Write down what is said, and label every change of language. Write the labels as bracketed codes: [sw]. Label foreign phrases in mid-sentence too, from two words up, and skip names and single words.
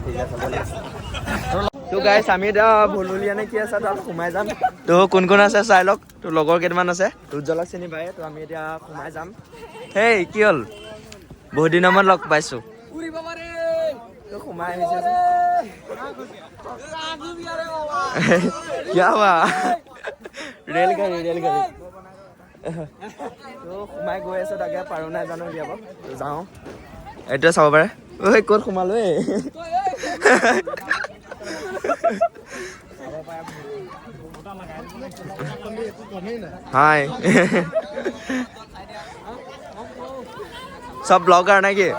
[as] ঠিক আছে। তো গাইছ আমি এতিয়া ভুলভুলীয়া নে কি আছে তাত সোমাই যাম। তো কোন কোন আছে চাই লওক, তো লগৰ কেইটামান আছে, উজ্জ্বলক চিনি পায়ে। তো আমি এতিয়া সোমাই যাম। হেই কি হ'ল, বহুত দিনৰ মূৰত লগ পাইছোঁ। তো সোমাই আহিছে [hi] क्या हुआ? [as] रेलगाड़ी তো সোমাই গৈ আছোঁ, তাকে পাৰো নাই জানো উলিয়াব। তো যাওঁ, এইটোৱে চাব পাৰে। ঐ ক'ত সোমালো এই হাই সব ব্লগাৰ নে কি?